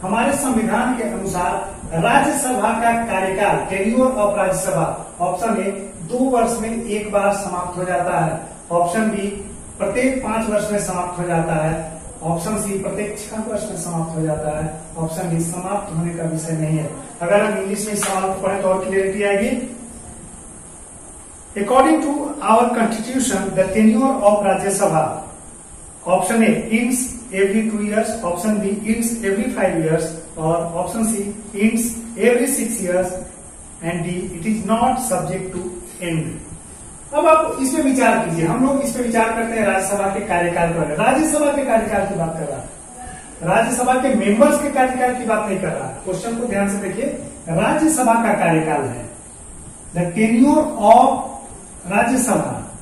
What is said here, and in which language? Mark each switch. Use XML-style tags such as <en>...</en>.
<hi>हमारे संविधान के अनुसार राज्यसभा का कार्यकाल,</hi> <en>tenure of Rajya Sabha,</en> <hi>option A 2 वर्ष में 1 बार समाप्त हो जाता है, ऑप्शन बी प्रत्येक 5 वर्ष में समाप्त हो जाता है, ऑप्शन सी प्रत्येक 6 वर्ष में समाप्त हो जाता है, ऑप्शन डी समाप्त होने का विषय नहीं है। अगर हम इंग्लिश में सवाल को पढ़ें तो और क्लियरिटी आएगी।</hi> <en>According to our constitution, the tenure of Rajya Sabha, option A ends every 2 years, option B ends every 5 years, or option C ends every 6 years, and D it is not subject to end.</en> <hi>अब आप इसमें विचार कीजिए। हम लोग इसमें विचार करते हैं राज्यसभा के कार्यकाल पर। राज्यसभा के कार्यकाल की बात कर रहा है, राज्यसभा के मेंबर्स के कार्यकाल की बात नहीं कर रहा। क्वेश्चन को ध्यान से देखिए, राज्यसभा का कार्यकाल है</hi> <en>The tenure of Rajya Sabha.</en>